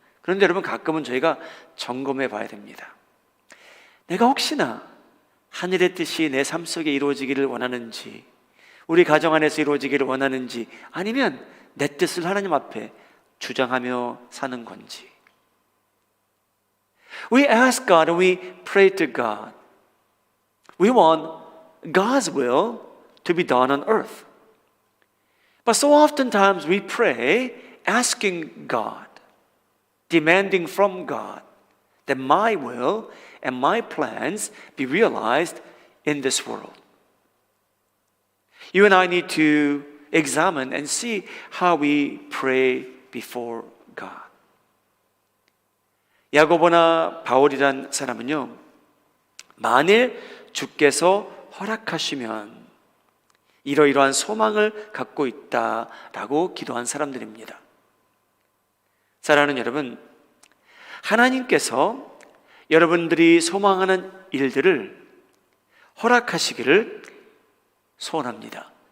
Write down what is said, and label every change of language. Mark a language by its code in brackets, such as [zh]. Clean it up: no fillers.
[ko] 그런데 여러분, 가끔은 저희가 점검해 봐야 됩니다. 내가 혹시나 하늘의 뜻이 내 삶 속에 이루어지기를 원하는지, 우리 가정 안에서 이루어지기를 원하는지, 아니면 내 뜻을 하나님 앞에 주장하며 사는 건지. [en] We ask God and we pray to God. We want God's will to be done on earth. But so oftentimes we pray asking God, demanding from God that my will and my plans be realized in this world. You and I need to examine and see how we pray before God. [ko] 야고보나 바울이란 사람은요, 만일 주께서 허락하시면 이러이러한 소망을 갖고 있다라고 기도한 사람들입니다. 사랑하는 여러분, 하나님께서 여러분들이 소망하는 일들을 허락하시기를 소원합니다.